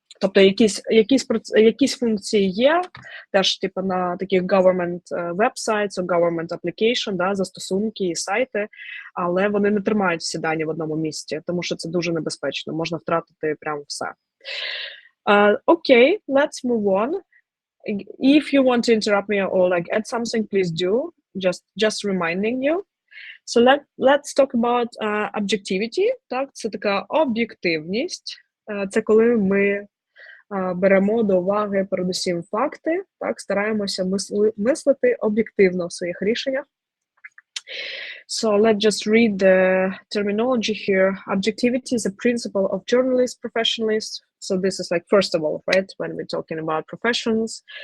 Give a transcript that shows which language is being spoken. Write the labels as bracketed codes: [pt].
[uk] Тобто якісь функції є, теж типу на таких [en] government websites, government application, [uk] да, застосунки і сайти, але вони не тримають всі дані в одному місці, тому що це дуже небезпечно, можна втратити прямо все. [en] Okay, let's move on. If you want to interrupt me or like add something, please do, just reminding you. So let's talk about objectivity, [uk] так, це така об'єктивність, це коли ми беремо до уваги передусім факти, так, стараємося мислити об'єктивно в своїх рішеннях. [en] So let's just read the terminology here. Objectivity is a principle of journalists, professionalists. So this is like, first of all, right, when we're talking about professions.